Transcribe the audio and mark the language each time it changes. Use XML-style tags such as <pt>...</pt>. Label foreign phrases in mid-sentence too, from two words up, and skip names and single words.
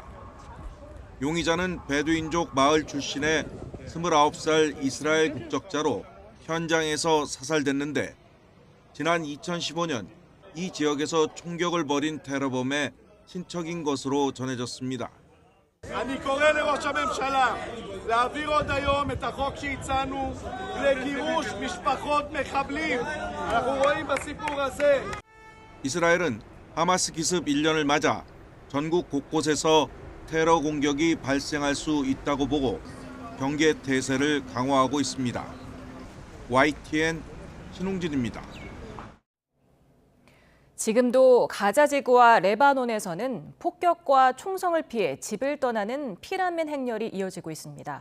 <ko>용의자는 베두인족 마을 출신의 29살 이스라엘 국적자로 현장에서 사살됐는데 지난 2015년 이 지역에서 총격을 벌인 테러범의 친척인 것으로 전해졌습니다.</ko> <he>אני קורא לראש הממשלה להעביר עוד היום את החוק שהצענו לגירוש משפחות מחבלים. אנחנו רואים בסיפור הזה.</he> <ko>이스라엘은 하마스 기습 1년을 맞아 전국 곳곳에서 테러 공격이 발생할 수 있다고 보고 경계 태세를 강화하고 있습니다. YTN 신웅진입니다. 지금도 가자지구와 레바논에서는 폭격과 총성을 피해 집을 떠나는 피난민 행렬이 이어지고 있습니다.</ko>